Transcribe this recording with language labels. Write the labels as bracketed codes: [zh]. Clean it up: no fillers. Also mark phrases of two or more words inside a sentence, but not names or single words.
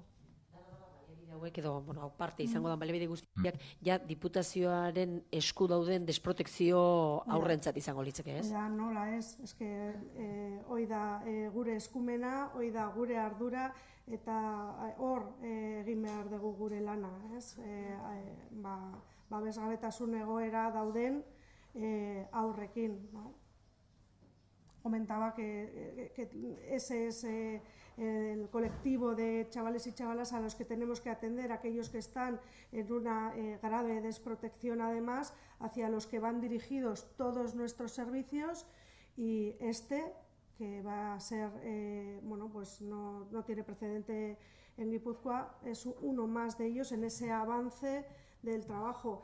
[eu] Hauek edo, bueno, parte izango da baliabide guztiak, ja diputazioaren esku dauden desprotekzio aurrentzat izango litzeke, ez? Ja, nola ez, eske hoi da gure eskumena, hoi da gure ardura, eta hor egin behar dugu gure lana, ez? Babesgabetasun egoera dauden aurrekin, no? [es] Comentaba que ese es el colectivo de chavales y chavalas a los que tenemos que atender, aquellos que están en una grave desprotección además, hacia los que van dirigidos todos nuestros servicios, y que va a ser, bueno, pues no tiene precedente en Guipúzcoa, es uno más de ellos en ese avance del trabajo.